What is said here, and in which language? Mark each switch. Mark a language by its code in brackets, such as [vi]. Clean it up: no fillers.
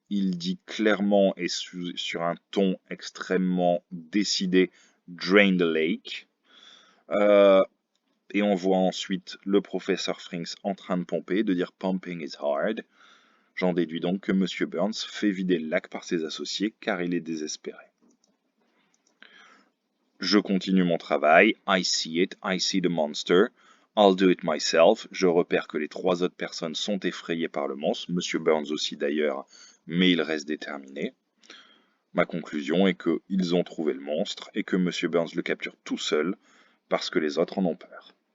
[fr] Il dit clairement et sur un ton extrêmement décidé « [en] Drain the lake ». [fr] Et on voit ensuite le professeur Frings en train de pomper, de dire « [en] Pumping is hard [fr] ». J'en déduis donc que M. Burns fait vider le lac par ses associés car il est désespéré. Je continue mon travail. [en] I see it, I see the monster. I'll do it myself. [fr] Je repère que les 3 autres personnes sont effrayées par le monstre, M. Burns aussi d'ailleurs, mais il reste déterminé. Ma conclusion est qu'ils ont trouvé le monstre et que M. Burns le capture tout seul parce que les autres en ont peur.